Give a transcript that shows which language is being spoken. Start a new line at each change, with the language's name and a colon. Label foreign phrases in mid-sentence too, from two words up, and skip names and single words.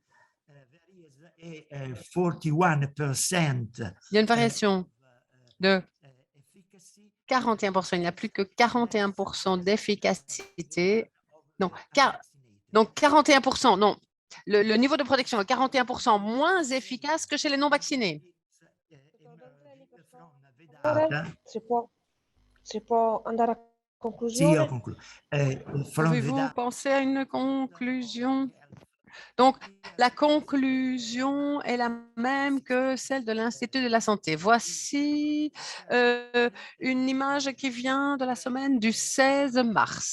French: 41%. Il y a une variation de 41%. Il n'y a plus que 41% d'efficacité. Donc 41%, non. Le niveau de protection est 41% moins efficace que chez les non-vaccinés.
Italian: Si può andare a conclusione?
French: Pouvez-vous penser à une conclusion? Donc, la conclusion est la même que celle de l'Institut de la santé. Voici une image qui vient de la semaine du 16 mars.